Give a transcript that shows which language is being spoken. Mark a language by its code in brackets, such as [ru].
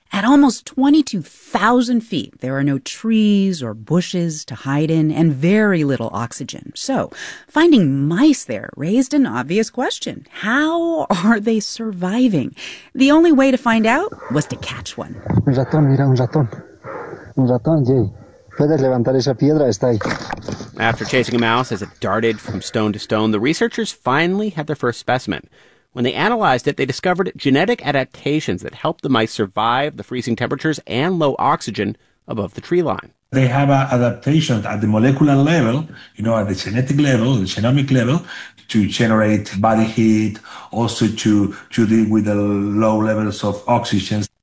[en] At almost 22,000 feet, there are no trees or bushes to hide in and very little oxygen. So finding mice there raised an obvious question. How are they surviving? The only way to find out was to catch one. [es] Un ratón, mira, un ratón. Un ratón, sí. Puedes levantar esa piedra, está ahí. [en] After chasing a mouse as it darted from stone to stone, the researchers finally had their first specimen. When they analyzed it, they discovered genetic adaptations that helped the mice survive the freezing temperatures and low oxygen above the tree line. They have adaptations at the molecular level, you know, at the genetic level, the genomic level, to generate body heat, also to deal with the low levels of oxygen.